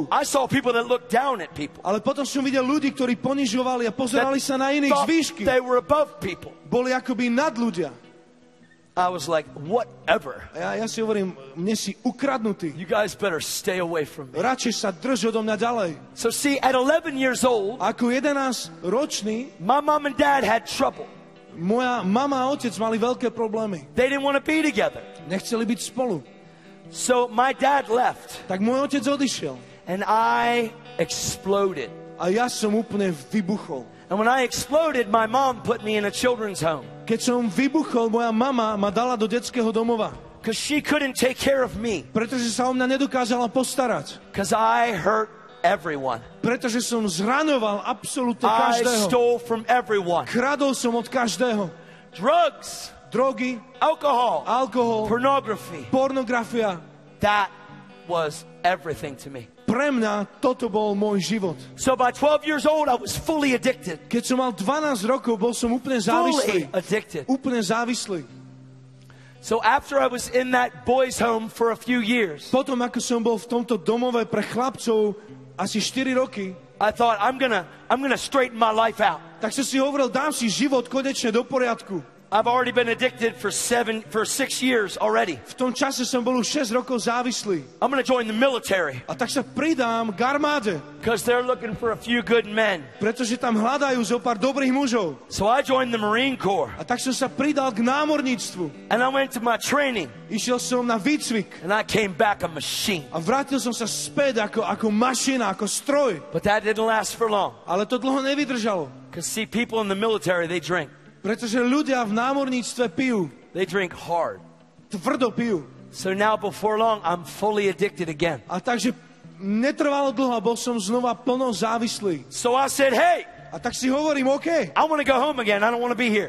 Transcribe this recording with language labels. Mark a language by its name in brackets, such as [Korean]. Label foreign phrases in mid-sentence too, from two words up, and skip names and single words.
[English] I saw people that looked down at people. [Slovak] Ale potom som videl ľudí, ktorí ponižovali a pozerali sa na iných z výšky. [English] They were above people. [Slovak] Boli akoby nad ľudia. [English] I was like, whatever. [Slovak] A ja si hovorím, mne si ukradnutý. [English] You guys better stay away from me. [Slovak] Radšej sa drž odo mňa ďalej. [English] So see, at 11 years old, [Slovak] Ako 11-ročný, [English] my mom and dad had trouble. [Slovak] moja mama a otec mali veľké problémy. [English] They didn't want to be together. [Slovak] Nechceli byť spolu. [English] So my dad left, [Slovak] Tak môj otec odišiel. [English] and I exploded. [Slovak] A ja som úplne vybuchol. [English] And when I exploded, my mom put me in a children's home [Slovak] Keď som vybuchol, moja mama ma dala do detského domova. [English] because she couldn't take care of me [Slovak] Pretože sa o mňa nedokázala postarať. [English] because I hurt everyone. [Slovak] Pretože som zraňoval absolútne [English] I [Slovak] každého. [English] stole from everyone. [Slovak] Kradol som od každého. [English] Drugs, [Slovak] Drogy, [English] alcohol, [Slovak] alkohol, [English] pornography. [Slovak] pornografia. [English] That was everything to me. [Slovak] Pre mňa toto bol môj život. [English] So by 12 years old, I was fully addicted. [Slovak] Keď som mal 12 rokov, bol som úplne závislý. [English] Fully addicted. [Slovak] Úplne závislý. [English] So after I was in that boys' home for a few years, [Slovak] Potom, ako som bol v tomto domove pre chlapcov asi 4 roky, [English] I thought, I'm gonna straighten my life out. [Slovak] tak som si hovoril, dám si život konečne do poriadku. [English] I've already been addicted for 6 years already. [Slovak] V tom čase som bol už 6 rokov závislý. [English] I'm gonna join the military [Slovak] A tak sa pridám k armáde, [English] because they're looking for a few good men. [Slovak] pretože tam hľadajú zo pár dobrých mužov. [English] So I joined the Marine Corps [Slovak] A tak som sa pridal k námorníctvu. [English] and I went to my training [Slovak] Išiel som na výcvik [English] and I came back a machine. [Slovak] a vrátil som sa späť ako mašina, ako stroj. [English] But that didn't last for long [Slovak] Ale to dlho nevydržalo. [English] because see, people in the military, they drink. [Slovak] Pretože ľudia v námorníctve pijú. [English] They drink hard. [Slovak] Tvrdo pijú. [English] So now before long, I'm fully addicted again. [Slovak] A takže netrvalo dlho a bol som znova plno závislý. [English] So I said, hey, [Slovak] A tak si hovorím, [English] OK, I want to go home again. I don't want to be here.